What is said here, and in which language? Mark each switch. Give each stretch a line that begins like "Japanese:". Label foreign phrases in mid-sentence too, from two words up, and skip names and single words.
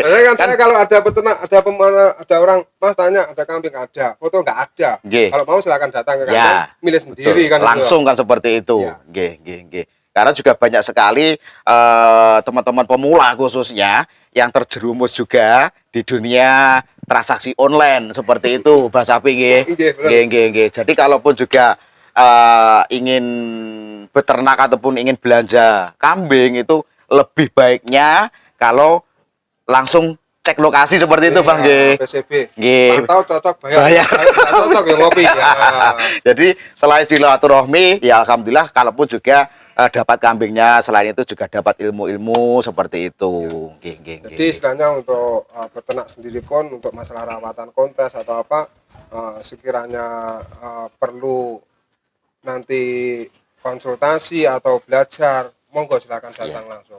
Indonesian: Saya saya kalau ada peternak, ada orang Mas tanya ada kambing ada, foto nggak ada. Nggih. Kalau mau silakan datang ke kandang, Ya, milih sendiri Betul. kan. itu. Langsung kan seperti itu. Iya.
Javanese: Nggih, nggih, nggih.
Indonesian: Karena juga banyak sekali teman-teman pemula khususnya yang terjerumus juga di dunia transaksi online seperti itu, Mbak Sapi nggih. Nggih, bener.
Javanese: Nggih, nggih, nggih.
Indonesian: Jadi kalaupun juga ingin beternak ataupun ingin belanja kambing itu lebih baiknya kalau langsung cek lokasi seperti itu, Bang nggih. PCB. Nggih. Pantau cocok bayar. Bayar. Nggak cocok ya ngopi. Ya. Jadi selain silaturahmi, ya alhamdulillah kalaupun juga dapat kambingnya, selain itu juga dapat ilmu-ilmu seperti itu.
Javanese: Nggih, nggih, nggih.
Indonesian: Jadi istilahnya untuk peternak sendiri pun untuk masalah rawatan kontes atau apa sekiranya perlu nanti konsultasi atau belajar, monggo silakan datang langsung.